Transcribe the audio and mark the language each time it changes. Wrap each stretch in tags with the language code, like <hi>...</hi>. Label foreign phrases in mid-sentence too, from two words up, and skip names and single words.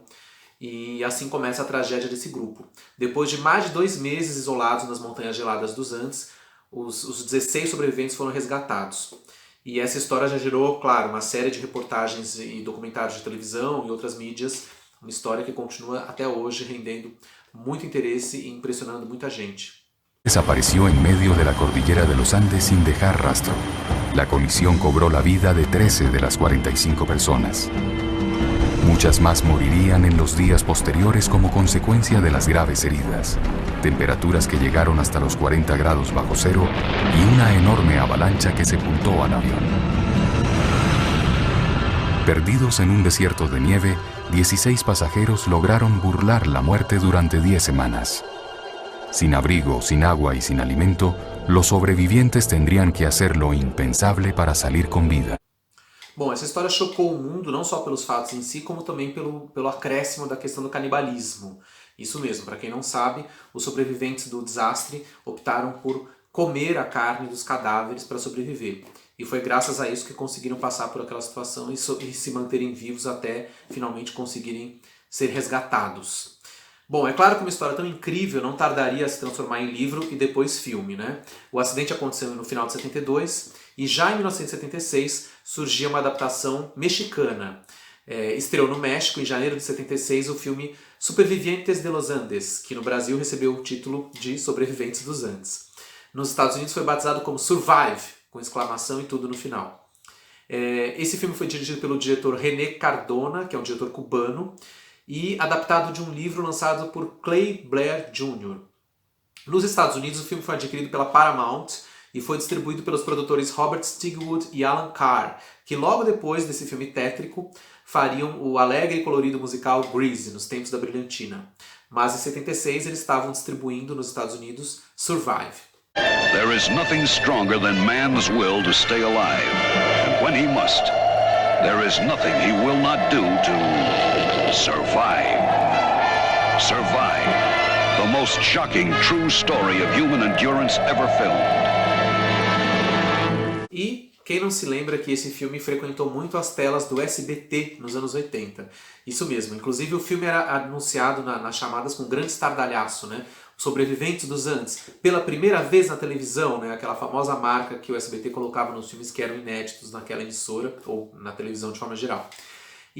<pt>E assim começa a tragédia desse grupo. Depois de mais de 2 meses isolados nas Montanhas Geladas dos Andes, os 16 sobreviventes foram resgatados. E essa história já gerou, claro, uma série de reportagens e documentários de televisão e outras mídias. Uma história que continua até hoje rendendo muito interesse e impressionando muita gente.</pt> <es>Desapareció en medio de la cordillera de los Andes sin dejar rastro. La colisión cobró la vida de 13 de las 45 personas. Muchas más morirían en los días posteriores como consecuencia de las graves heridas, temperaturas que llegaron hasta los 40 grados bajo cero y una enorme avalancha que sepultó al avión. Perdidos en un desierto de nieve, 16 pasajeros lograron burlar la muerte durante 10 semanas. Sin abrigo, sin agua y sin alimento, los sobrevivientes tendrían que hacer lo impensable para salir con vida.</es> <pt>Bom, essa história chocou o mundo não só pelos fatos em si, como também pelo acréscimo da questão do canibalismo. Isso mesmo, para quem não sabe, os sobreviventes do desastre optaram por comer a carne dos cadáveres para sobreviver. E foi graças a isso que conseguiram passar por aquela situação e se manterem vivos até finalmente conseguirem ser resgatados. Bom, é claro que uma história tão incrível não tardaria a se transformar em livro e depois filme, né? O acidente aconteceu no final de 72 e já em 1976 surgia uma adaptação mexicana. Estreou no México em janeiro de 76 o filme Supervivientes de los Andes, que no Brasil recebeu o título de Sobreviventes dos Andes. Nos Estados Unidos foi batizado como Survive, com exclamação e tudo no final. Esse filme foi dirigido pelo diretor René Cardona, que é um diretor cubano, e adaptado de um livro lançado por Clay Blair Jr. Nos Estados Unidos, o filme foi adquirido pela Paramount e foi distribuído pelos produtores Robert Stigwood e Alan Carr, que logo depois desse filme tétrico fariam o alegre e colorido musical Grease, nos tempos da brilhantina. Mas em 76 eles estavam distribuindo nos Estados Unidos Survive.</pt> <en>There is nothing stronger than man's will to stay alive. And when he must, there is nothing he will not do to survive. Survive. The most shocking true story of human endurance ever filmed.</en> <pt>E quem não se lembra que esse filme frequentou muito as telas do SBT nos anos 80. Isso mesmo, inclusive o filme era anunciado nas chamadas com grande estardalhaço, né? Sobreviventes dos Andes, pela primeira vez na televisão, né? Aquela famosa marca que o SBT colocava nos filmes que eram inéditos naquela emissora, ou na televisão de forma geral.</pt>